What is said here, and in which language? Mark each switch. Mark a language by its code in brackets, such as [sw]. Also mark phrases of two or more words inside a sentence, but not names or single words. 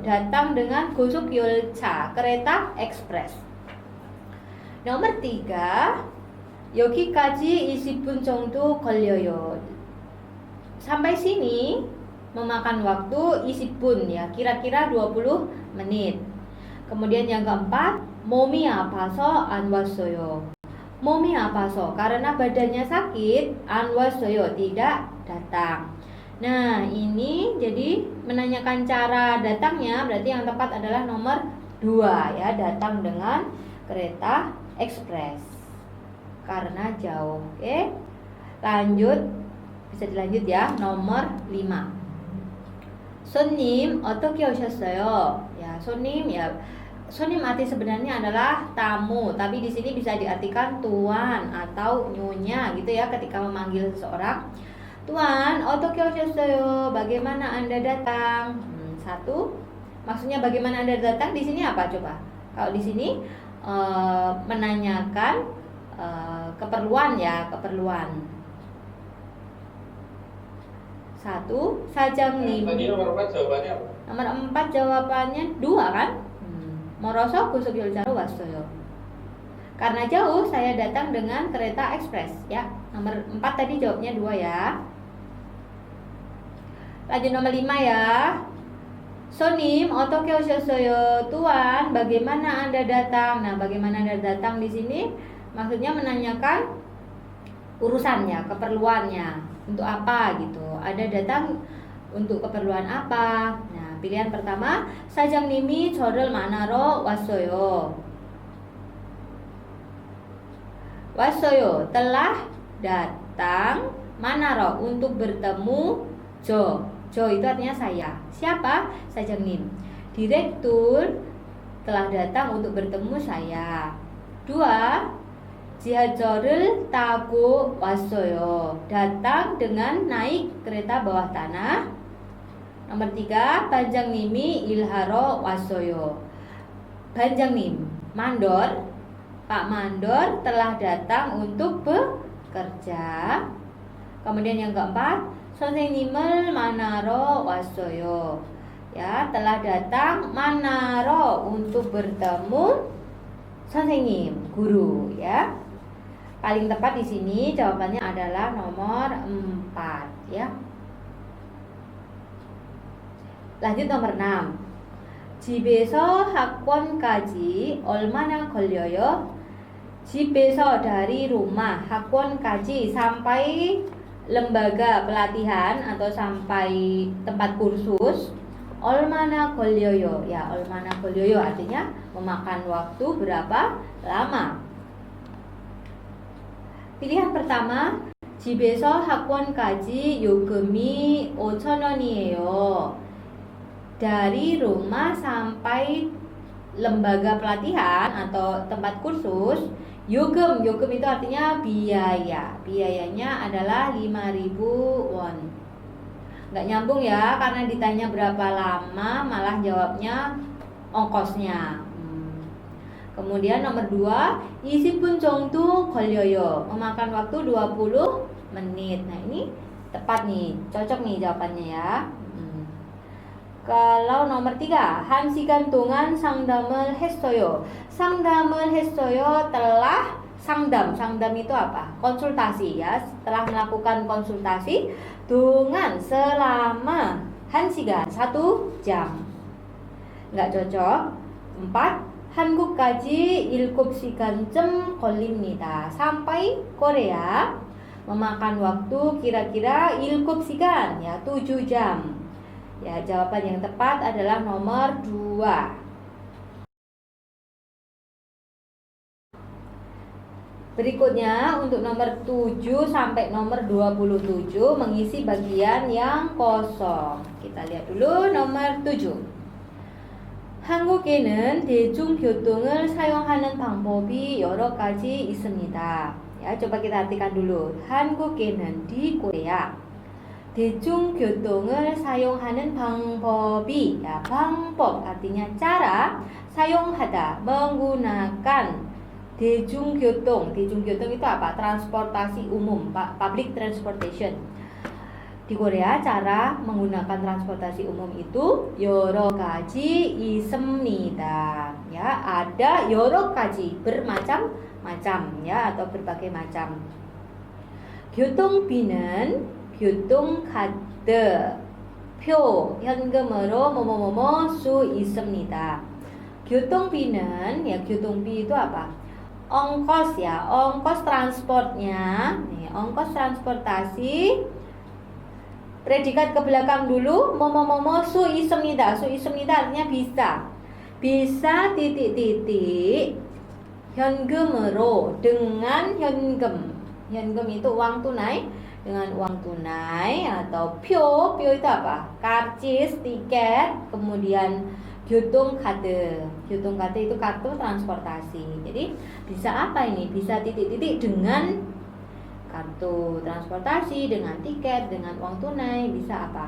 [id] Datang dengan 고속열차, kereta ekspres. nomor 3. [ko] 여기까지 20분 정도 걸려요. [id] Sampai sini memakan waktu 20분 ya, kira-kira 20 menit. Kemudian yang keempat, [ko] 몸이 아파서 안 왔어요. 몸이 아파서 [id] karena badannya sakit, [ko] 안 왔어요 [id] tidak datang. Nah, ini jadi menanyakan cara datangnya, berarti yang tepat adalah nomor 2 ya, datang dengan kereta ekspres karena jauh. Oke. Lanjut, bisa dilanjut ya. Nomor 5. [ko] 손님 어떻게 오셨어요? [id] Ya, 손님 ya. 손님 arti sebenarnya adalah tamu, tapi di sini bisa diartikan tuan atau nyonya gitu ya ketika memanggil seseorang. Tuan, [ko] 어떻게 오셨어요? [id] Bagaimana Anda datang? 1. Maksudnya bagaimana Anda datang di sini apa coba? Kalau di sini menanyakan keperluan ya, keperluan. 1. 사장님. Tadi nomor 4 jawabannya apa? Nomor 4 jawabannya 2 kan? [ko] 멀어서 고속열차로 왔어요. [id] Karena jauh saya datang dengan kereta ekspres ya. Nomor 4 tadi jawabnya 2 ya. Lanjut nomor 5 ya. [ko] 손님 어떻게 오셨어요? [id] Tuan, bagaimana Anda datang? Nah, bagaimana Anda datang di sini maksudnya menanyakan urusannya, keperluannya, untuk apa gitu. Anda datang untuk keperluan apa? Nah, pilihan pertama, [ko] 사장님이 저를 만나러 왔어요. 왔어요, [id] telah datang, 만나러 untuk bertemu, Jo itu artinya saya. Siapa? 사장님. Direktur telah datang untuk bertemu saya. 2. [ko] 지하철을 타고 왔어요. [id] Datang dengan naik kereta bawah tanah. Nomor 3. [ko] 반장님이 일하러 왔어요. [id] Banjangnim, mandor, Pak Mandor telah datang untuk bekerja. Kemudian yang keempat, [ko] 선생님을 만나러 왔어요. [id] Ya, telah datang manaro untuk bertemu 선생님, guru ya. Paling tepat di sini jawabannya adalah nomor 4 ya. Lanjut nomor 6. [ko] 집에서 학원까지 얼마나 걸려요? [id] 집에서 dari rumah, 학원까지 sampai lembaga pelatihan atau sampai tempat kursus. [ko] 얼마나 걸려요? [id] Ya, [ko] 얼마나 걸려요 [id] artinya memakan waktu berapa lama. Pilihan pertama, [ko] 집에서 학원까지 요금이 5,000원이에요. [id] Dari rumah sampai lembaga pelatihan atau tempat kursus, 요금 itu artinya biaya. Biayanya adalah 5.000 won. Nggak nyambung ya, karena ditanya berapa lama malah jawabnya ongkosnya. Kemudian nomor 2, [ko] 20분 정도 걸려요. [id] Memakan waktu 20 menit. Nah, ini tepat nih, cocok nih jawabannya ya. Kalau nomor 3, [ko] 1시간 동안 상담을 했어요. 상담을 했어요 [id] telah 상담 itu apa? Konsultasi ya. Setelah melakukan konsultasi dengan selama 1시간, 1 jam. Nggak cocok. 4, [ko] 한국까지 7시간쯤 걸립니다. [id] Sampai Korea memakan waktu kira-kira 7시간 ya, 7 jam. Ya, jawaban yang tepat adalah nomor 2. Berikutnya untuk nomor 7 sampai nomor 27 mengisi bagian yang kosong. Kita lihat dulu nomor 7. [ko] 한국에는 대중교통을 사용하는 방법이 여러 가지 있습니다. [id] Ya, coba kita artikan dulu. 한국에는 di Korea. [ko] 대중교통을 사용하는 방법이 [id] ya, 방법 artinya cara, 사용하다 menggunakan 대중교통 itu apa? Transportasi umum, [en] public transportation. [id] Di Korea cara menggunakan transportasi umum itu [ko] 여러 가지 있습니다. [id] Ya, ada [ko] 여러 가지 [id] bermacam-macam ya, atau berbagai macam. [ko] 교통비는 교통카드 표 현금으로 뭐뭐뭐뭐 수 있습니다. [id] 교통비는 ya, 교통비 itu apa? Ongkos ya, ongkos transportnya. Nih, ongkos transportasi. Predikat ke belakang dulu, [ko] 뭐뭐뭐뭐 수 있습니다. 수 있습니다 [id] artinya bisa. Bisa titik-titik 현금으로 dengan 현금. 현금 itu uang tunai. Dengan uang tunai atau 표 itu apa? Karcis, tiket, kemudian 교통카드. 교통카드 itu kartu transportasi. Jadi bisa apa ini? Bisa titik-titik dengan kartu transportasi, dengan tiket, dengan uang tunai, bisa apa?